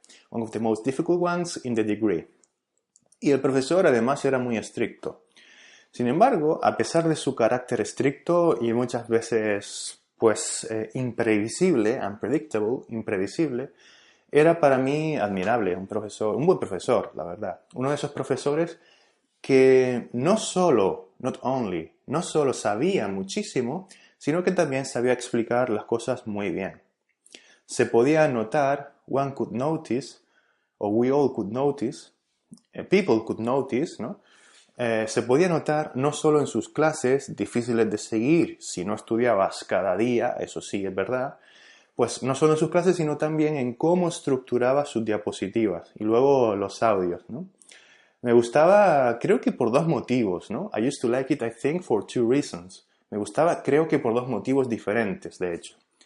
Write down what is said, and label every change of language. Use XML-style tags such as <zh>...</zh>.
<en>One of the most difficult ones in the degree.</en> <es>Y el profesor además era muy estricto. Sin embargo, a pesar de su carácter estricto y muchas veces, imprevisible, unpredictable, imprevisible, era para mí admirable, un buen profesor, la verdad. Uno de esos profesores que no solo sabía muchísimo, sino que también sabía explicar las cosas muy bien. Se podía notar,</es> <en>one could notice, o we all could notice, people could notice, ¿no?</en> <es>Se podía notar no solo en sus clases, difíciles de seguir si no estudiabas cada día, eso sí es verdad, pues no solo en sus clases, sino también en cómo estructuraba sus diapositivas y luego los audios, ¿no? Me gustaba, creo que por dos motivos, ¿no?</es> <en>I used to like it, I think, for two reasons.</en> <es>Me gustaba, creo que por dos motivos diferentes, de hecho.</es>